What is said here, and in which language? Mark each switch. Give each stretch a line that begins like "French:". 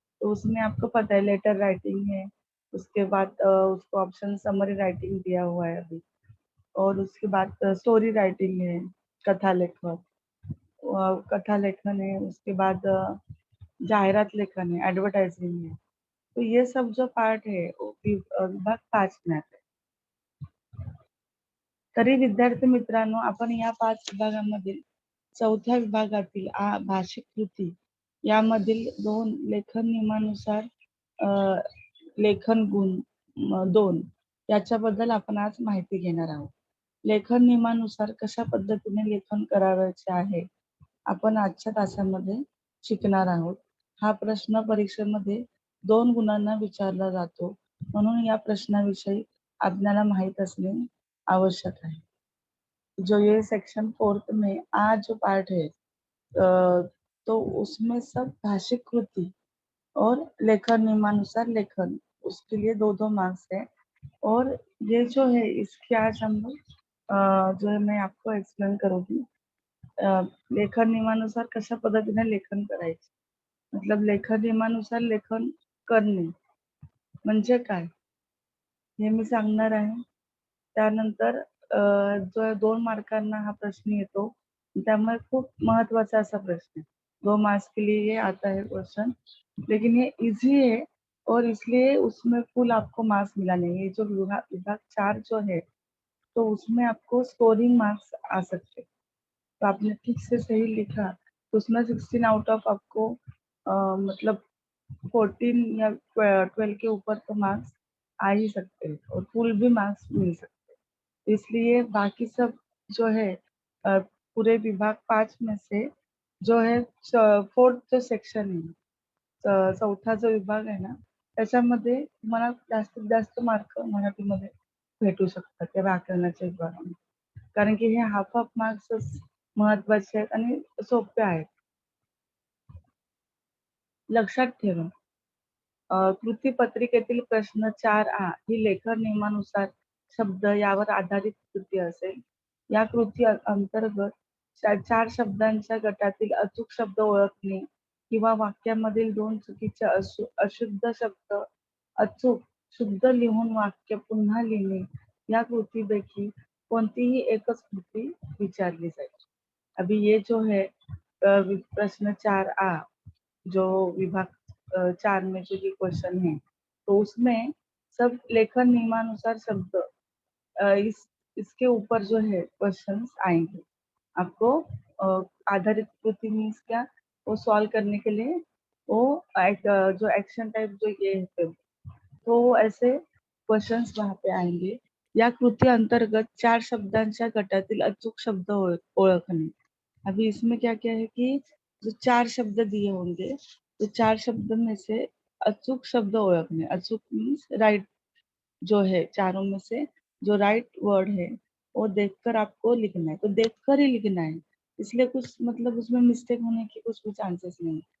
Hindi: तो उसमें आपको पता है लेटर राइटिंग है, उसके बाद उसको ऑप्शन समरी राइटिंग दिया हुआ है अभी और उसके बाद स्टोरी राइटिंग है, कथा लेखन कथा लेखन है, उसके बाद जाहिरात लेखन है, एडवर्टाइजिंग है। तो ये सब जो पार्ट है वो विभाग 5 में आता है।
Marathi: तरी विद्यार्थी मित्रांनो, आपण या 5 विभागांमधील चौथ्या विभागातील भाषिक कृती यामधील 2 लेखन नियमानुसार अ, लेखन गुण 2 याच्याबद्दल आपण आज माहिती घेणार आहोत. लेखन नियमानुसार कशा पद्धतीने लेखन करावयाचे आहे, आपण आजच्या तासामध्ये शिकणार आहोत. हा प्रश्न परीक्षेमध्ये 2 गुणांना विचारला जातो. म्हणून या प्रश्नाविषयी आपल्याला माहित असणे आवश्यक
Hindi: है। जो ये सेक्शन 4th में आज जो पार्ट है तो उसमें सब भाषिक कृति और लेखन नियमानुसार लेखन उसके लिए 2-2 मार्क्स है और ये जो है इसके आज हम लोग जो है मैं आपको एक्सप्लेन करूंगी।
Marathi: लेखन नियमानुसार कशा पद्धतीने लेखन करायचे, मतलब लेखन नियमानुसार लेखन करणे म्हणजे काय हे मी सांगणार आहे। त्यानंतर जो 2 मार्कांना हा प्रश्न येतो, त्यामुळे खूप महत्वाचा असा प्रश्न है।
Hindi: 2 मार्क्स के लिए ये आता है क्वेश्चन, लेकिन ये ईज़ी है और इसलिए उसमें फुल आपको मार्क्स मिला नहीं। ये जो विभाग विभाग 4 जो है, तो उसमें आपको स्कोरिंग मार्क्स आ सकते हैं। तो आपने ठीक से सही लिखा तो उसमें 16 आउट ऑफ आपको मतलब 14 या 12 के ऊपर तो मार्क्स आ ही सकते हैं और फुल भी मार्क्स मिल सकते हैं। इसलिए बाकी सब जो है पूरे विभाग 5 में से जो है 4th जो सेक्शन
Marathi: आहे, चौथा जो विभाग आहे ना, त्याच्यामध्ये तुम्हाला जास्तीत जास्त मार्क मराठीमध्ये भेटू शकतात त्या व्याकरणाच्या विभागामध्ये. कारण की हे हाफ ऑफ मार्क्सच महत्वाचे आहेत आणि सोपे आहेत. लक्षात ठेवा. कृती पत्रिकेतील प्रश्न 4 ही लेखन नियमानुसार शब्द यावर आधारित कृती असेल. या कृती अंतर्गत 4 शब्दांच्या गटातील अचूक शब्द ओळखणे किंवा वाक्यामधील 2 चुकीचे अशुद्ध शब्द अचूक शुद्ध लिहून वाक्य पुन्हा लिहिणे या कृतीपैकी कोणतीही एकच कृती विचारली जाईल.
Hindi: अभी ये जो है प्रश्न 4 जो विभाग 4 में जो ये क्वेश्चन है, तो उसमें सब लेखन नियमानुसार शब्द इसके ऊपर जो है क्वेश्चंस आएंगे। आपको आधारित कृति मीन्स क्या, वो सॉल्व करने के लिए वो जो एक्शन टाइप जो ये है, तो ऐसे क्वेश्चंस वहाँ पे आएंगे.
Marathi: या कृती अंतर्गत 4 शब्दांच्या गटातील अचूक शब्द ओळखणे.
Hindi: अभी इसमें क्या क्या है कि जो 4 शब्द दिए होंगे, तो 4 शब्द में से
Marathi: अचूक शब्द ओळखणे.
Hindi: अचूक मीन्स राइट जो है, चारों में से जो राइट वर्ड है वो देखकर आपको लिखना है. तो देखकर ही लिखना है, इसलिए कुछ मतलब उसमें मिस्टेक होने की कुछ भी चांसेस नहीं.